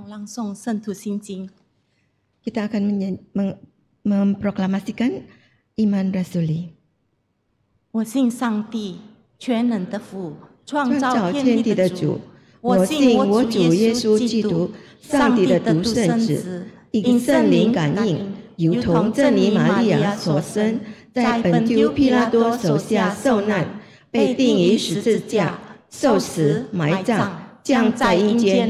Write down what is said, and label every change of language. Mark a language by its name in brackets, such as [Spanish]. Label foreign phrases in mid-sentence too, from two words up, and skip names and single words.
[Chinese] 诵圣徒心经。 [Indonesian] Kita akan memproklamasikan iman rasuli. [Chinese] 我信上帝全能的父，创造造天天地的地的主主。我信我主耶稣基督，上帝的独生子，因圣灵感应，如同真理玛利亚所生，在本丢皮拉多手下受难，被钉于十字架，受死，埋葬，降在阴间。